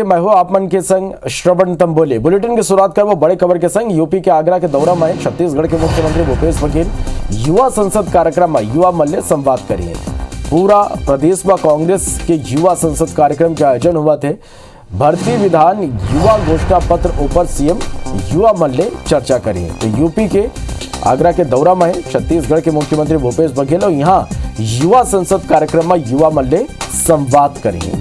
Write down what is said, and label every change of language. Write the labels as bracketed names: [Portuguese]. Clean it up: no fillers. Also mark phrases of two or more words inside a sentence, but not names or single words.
[Chhattisgarhi] मैं हूं आप मन के संग श्रवण तंबोले। बुलेटिन की शुरुआत कर वो बड़े खबर के संग। यूपी के आगरा के दौरा में छत्तीसगढ़ के मुख्यमंत्री भूपेश बघेल युवा संसद कार्यक्रम में युवा मल्ल संवाद करिए। पूरा प्रदेश में कांग्रेस के युवा संसद कार्यक्रम के आयोजन हुआ थे। भर्ती विधान युवा घोषणा पत्र ऊपर सीएम युवा मल्ल चर्चा करिए। तो यूपी के आगरा के दौरा में छत्तीसगढ़ के मुख्यमंत्री भूपेश बघेल और यहाँ युवा संसद कार्यक्रम में युवा मल्ल संवाद करेंगे।